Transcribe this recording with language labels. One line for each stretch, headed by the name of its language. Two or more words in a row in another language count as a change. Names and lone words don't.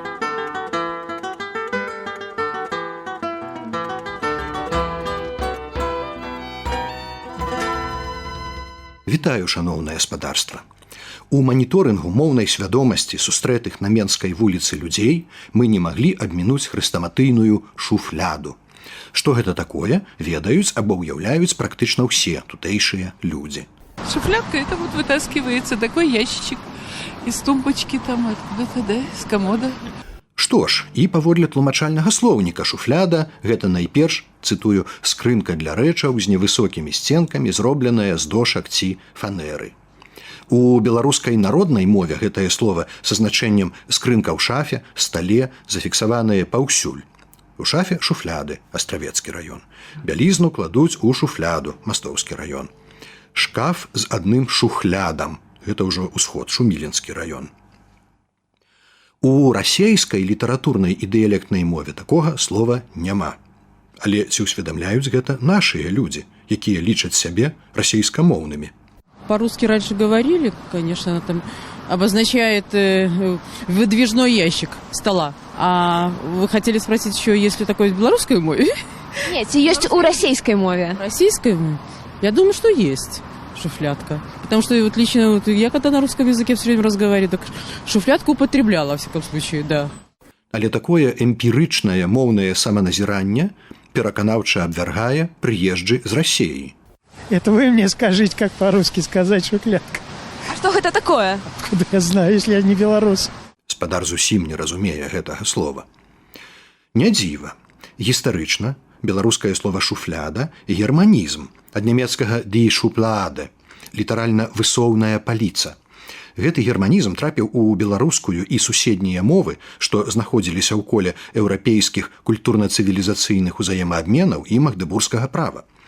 Belarusian: Вітаю, шаноўнае спадарства. У маніторынгу моўнай свядомасці сустрэтых на Менскай вуліцы людзей мы не маглі абмінуць хрэстаматыйную шуфляду. Што гэта такое, ведаюць або ўяўляюць практычна ўсе тутэйшыя людзі.
Russian: Шуфлядка, это вот вытаскивается такой ящичек из тумбочки там откуда-то, да, из комода.
Belarusian: Што ж, і паводле тлумачальнага слоўніка шуфляда гэта найперш, цытую, скрынка для рэчаў з невысокімі сценкамі, зробленая з дошак ці фанеры. У беларускай народнай мове гэтае слова са значэннем скрынка ў шафе, стале, зафіксаванае паўсюль. У шафе шуфляды, Астравецкі раён. Бялізну кладуць у шуфляду, Мастоўскі раён. Шкаф з адным шухлядам, гэта ўжо ўсход, Шуміленскі раён. У расейскай літаратурнай і дыялектнай мове такога слова няма. Але ці ўсведамляюць гэта нашыя людзі, якія лічаць сябе расейскамоўнымі?
Russian: По-русски раньше говорили, конечно, она там обозначает выдвижной ящик стола. А вы хотели спросить еще, есть ли такое в белорусской мове? Нет, есть у российской мове. Российской мове? Я думаю, что есть шуфлядка. Потому что вот лично я когда на русском языке все время разговариваю, так шуфлядку употребляла, во всяком случае, да.
Belarusian: Але такое эмпірычнае моўнае саманазіранне пераканаўча абвяргае прыезджы з Расеі.
Russian: Это вы мне скажите, как по-русски сказать шуфлядка. А что это такое? Откуда я знаю, если я не белорус?
Belarusian: Спадар зусім не разумее гэтага слова. Не дзіва. Гістарычна беларускае слова шуфляда германізм ад нямецкага
German: «die Schublade»,
Belarusian: літаральна «высоўная паліца». Гэты германізм трапіў у беларускую і суседнія мовы, што знаходзіліся ў коле еўрапейскіх культурна-цывілізацыйных узаемаабменаў і магдэбургскага права.